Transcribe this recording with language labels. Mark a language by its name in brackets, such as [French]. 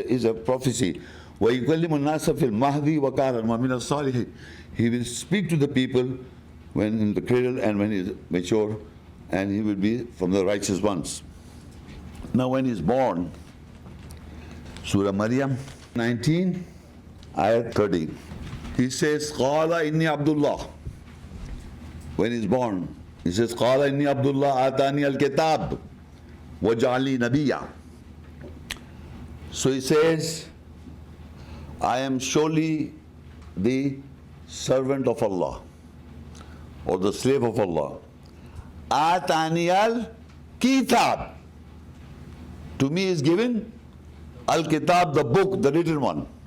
[English] Is a prophecy. [Arabic] وَيُكَلِّمُ النَّاسَ فِي الْمَهْدِ وَكَارًا وَمِنَ الصَّالِحِينَ. [English] He will speak to the people when in the cradle and when he is mature, and he will be from the righteous ones. Now when he is born, Surah Maryam 19, Ayat 13. He says, [Arabic] قَالَ إِنِّي عَبْدُ اللَّهِ. [English] When he is born, he says, [Arabic] قَالَ إِنِّي عَبْدُ اللَّهِ آتَانِيَ الْكِتَابَ وَجَعَلْنِي نَبِيًّا. [English] So he says, I am surely the servant of Allah, or the slave of Allah. Atani al-kitab. To me is given al-kitab, the book, the written one.